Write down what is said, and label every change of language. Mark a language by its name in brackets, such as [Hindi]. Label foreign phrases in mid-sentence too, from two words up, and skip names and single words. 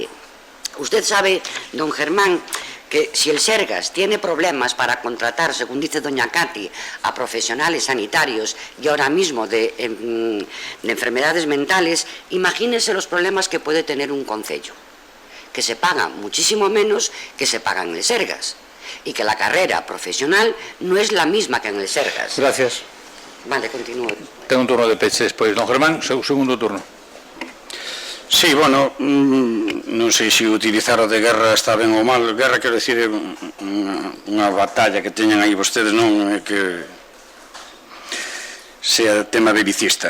[Spanish] Usted sabe, don Germán, que si el Sergas tiene problemas para contratar, según dice doña Katy, a profesionales sanitarios y ahora mismo de enfermedades mentales, imagínese los problemas que puede tener un concello, que se pagan muchísimo menos que se pagan en el Sergas, y que la carrera profesional no es la misma que en el Sergas. Gracias. Vale, continúe. [Galician] Ten un turno de peche despois. Don Germán, segundo turno. Sí, bueno, non sei se utilizar o de guerra está ben ou mal. Guerra, quero dicir, unha batalla que teñen aí vostedes, non é que sea tema belicista.